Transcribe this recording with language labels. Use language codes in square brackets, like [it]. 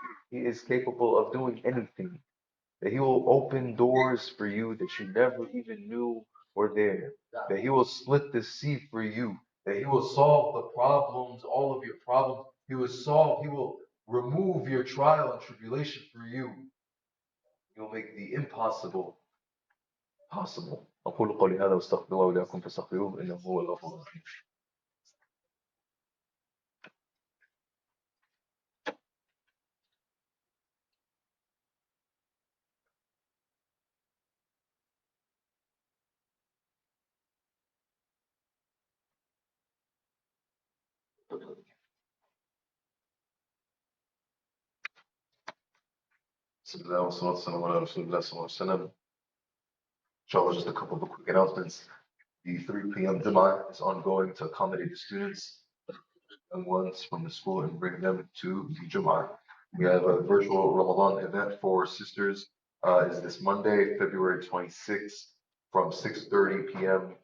[en] He is capable of doing anything. That He will open doors for you that you never even knew were there. That He will split the sea for you. That He will solve the problems, all of your problems. He will remove your trial and tribulation for you. He will make the impossible possible. [ar] أقول قولي هذا واستغفر الله ولكم فاستغفروه إنه هو الغفور الرحيم. بسم الله والصلاة والسلام على رسول الله صلى الله عليه وسلم. [en] Inshallah, just a couple of quick announcements. The 3 p.m. Jummah is ongoing to accommodate the students, young ones from the school, and bring them to the Jummah. We have a virtual Ramadan event for sisters. Is this Monday, February 26th, from 6:30 p.m.